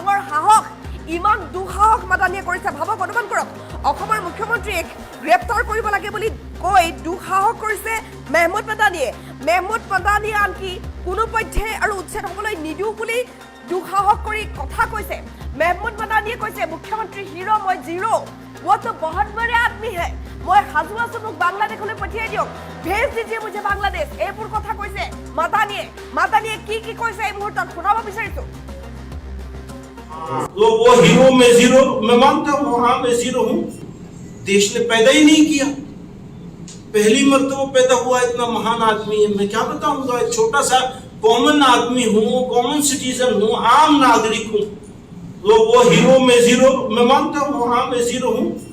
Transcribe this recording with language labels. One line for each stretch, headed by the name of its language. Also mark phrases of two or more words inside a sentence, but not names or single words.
Assamese: ডাঙৰ সাহস ইমান দুঃসাহস মাদানীয়ে কৰিছে ভাবক অনুমান কৰক অসমৰ মুখ্যমন্ত্ৰীক গ্ৰেপ্তাৰ কৰিব লাগে বুলি কৈ দুঃসাহস কৰিছে মেহমুদ মাদানীয়ে আনকি কোনো পধ্যে আৰু উচ্ছেদ হ'বলৈ নিদিওঁ বুলি দুঃসাহস কৰি কথা কৈছে মেহমুদ মাদানীয়ে কৈছে মুখ্যমন্ত্ৰী হিৰো মই জিৰো
Hindi: वो तो बहुत बड़े आदमी है मैं हाजू
Assamese: आছো মোক বাংলাদেশলৈ পঠিয়াই দিয়ক
Hindi: भेज दीजिए मुझे बांग्लादेश
Assamese: এইবোৰ কথা কৈছে মাদানীয়ে কি কৈছে এই মুহূৰ্তত শুনাব বিচাৰিছো
Hindi: तो वो हीरो में जीरो मैं मानता हूँ हाँ मैं जीरो हूँ देश ने पैदा ही नहीं किया पहली मर्तबा पैदा हुआ इतना महान आदमी है मैं क्या बताऊंगा एक छोटा सा कॉमन आदमी हूँ
English: common citizen
Hindi: हूँ आम नागरिक हूँ तो वो हीरो में जीरो मैं मानता हूँ हाँ मैं जीरो हूँ